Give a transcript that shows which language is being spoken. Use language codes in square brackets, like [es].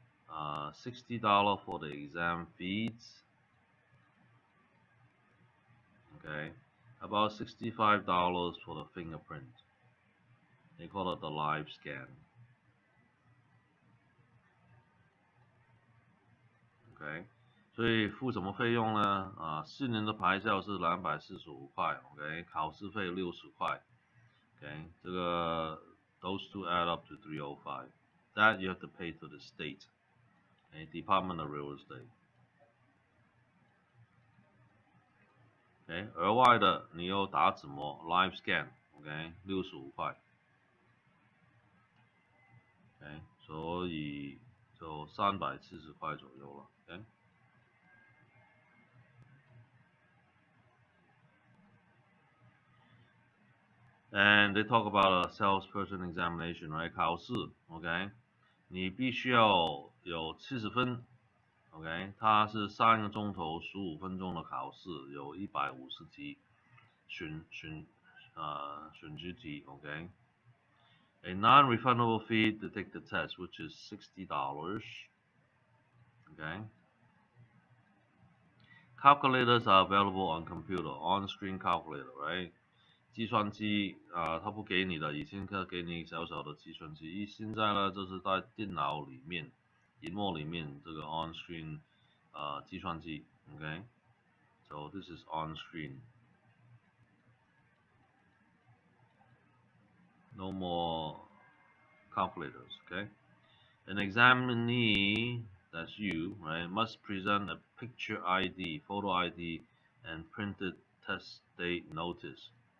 [en] $60 for the exam fees. Okay, about $65 for the fingerprint. They call it the live scan. [zh] OK， 所以付什么费用呢？4年的牌照是245块 ，OK， 考试费60块 ，OK， 这个 [en] those two add up to 305. That you have to pay to the state, okay, Department of Real Estate. [zh] OK， 额外的你又打指模 live scan， OK， 65块 ，OK， 所以就340块左右了 ，OK。 [en] And they talk about a salesperson examination, right? [zh] 考试 ，OK， 你必须要有70分 ，OK， 它是3个钟头15分钟的考试，有150题选择题 ，OK。 [en] A non-refundable fee to take the test, which is $60. Okay. Calculators are available on computer, on-screen calculator, right? [zh] 计算机它不给你的，以前它给你小小的计算机，现在呢就是在电脑里面，荧幕里面这个 on-screen 计算机 ，OK， [en] so this is on-screen. No more calculators, okay? An examinee, that's you, right, must present a picture ID, photo ID, and printed test date notice.